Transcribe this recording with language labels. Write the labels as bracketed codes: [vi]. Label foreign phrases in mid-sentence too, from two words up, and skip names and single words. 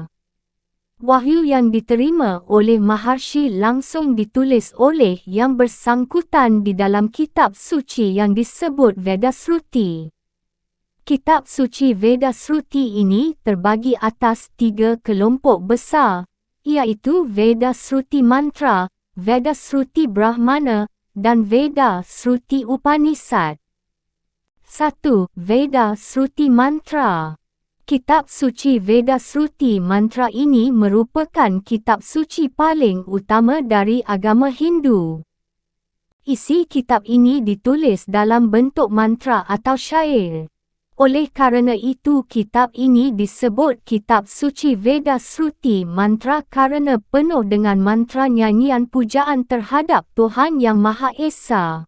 [id] Wahyu yang diterima oleh Maharshi langsung ditulis oleh yang bersangkutan di dalam kitab suci yang disebut Veda Sruti. Kitab suci Veda Sruti ini terbagi atas tiga kelompok besar, iaitu Veda Sruti Mantra, Veda Sruti Brahmana, dan Veda Sruti Upanishad. 1. Veda Sruti Mantra. Kitab suci Veda Sruti Mantra ini merupakan kitab suci paling utama dari agama Hindu. Isi kitab ini ditulis dalam bentuk mantra atau syair. Oleh kerana itu kitab ini disebut kitab suci Veda Sruti Mantra kerana penuh dengan mantra nyanyian pujaan terhadap Tuhan Yang Maha Esa.